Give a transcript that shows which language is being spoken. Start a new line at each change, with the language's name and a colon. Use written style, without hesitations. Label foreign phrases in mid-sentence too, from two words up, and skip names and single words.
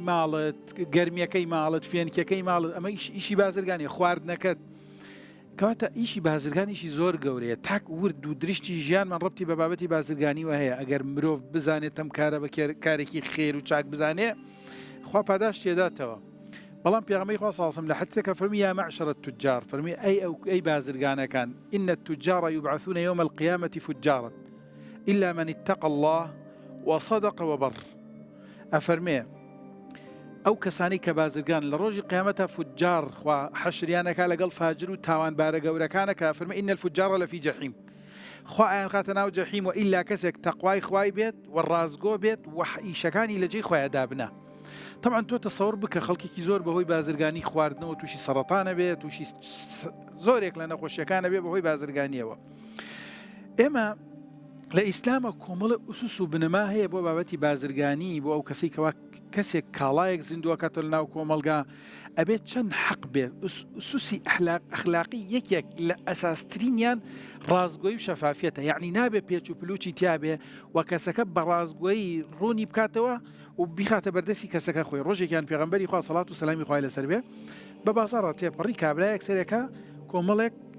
Central Kurdish: ماڵت گەرمیەکەی ماڵت فێنکەکەی ماڵت ئەمە ئیشی بازرگانی خواردنەکەت کەواتە ئیشی بازرگانیشی زۆر گەورەیە تاک ورد و دریشتی ژیانمان ڕەبتی بە بابەتی بازرگانیوە هەیە ئەگەر مرۆڤ بزانێت ئەم کارە بە کارێکی خێر و چاک بزانێ خوا پاداش تێداتەوە بەڵام پێغەمبەری خوا
Arabic: صلی الله
Central Kurdish: حدیثێکە فەرمی
Arabic: یا معشر التجار
Central Kurdish: فەرمی ئەی بازرگانەکان
Arabic: إن التجار يبعثون يوم القيامة فجارا إلا من اتقى الله وصدق وبر
Central Kurdish: ئەفەرمێ ئەو کەسانی کە بازرگان لە ڕۆژی قیامەتە فجار خوا حەشریانەکە لەگەڵ فاجر و تاوانبارە گەورەکانەکە فەرمی
Arabic: إن الفجار لفي جحيم
Central Kurdish: خوا ئایان خاتە ناو جەحیم و ئیلا کەسێک تەقوای خوای بێت و ڕازگۆ بێت و ئیشەکانی لەجێی خۆیان دابنە طبعا تۆ تەسەوڕ بکە خەڵکێکی زۆر بەهۆی بازرگانی خواردنەوە تووشی سەرەتانە بێت تووشی زۆرێک لە نەخۆشیەکانە بێ بەهۆی بازرگانیەوە ئێمە لە ئیسلامە کۆمەڵە ئوسوس و بنەما هەیە بۆ بابەتی بازرگانی بۆ ئەو کەسەی کەوا کەسێک کاڵایەک زیندووەکەتە لە ناو کۆمەلگا ئەبێت چەند حەق بێت ئوسوسی ئەخلاقی یەکێک لە ئەساسترینیان ڕازگۆیی و شەفافیەتە یعنی نابێت پێچ و پلوچی تیابێ و کەسەکە بە ڕازگۆیی ڕوونی بکاتەوە و بیخاتە بەردەستی کەسەکە خۆی ڕۆژێکیان پێغەمبەری خوا سەڵات و سەلامی خوای لەسەر بێ بە بازاڕە تێپەڕی کابرایەک سەرێکە کۆمەڵێک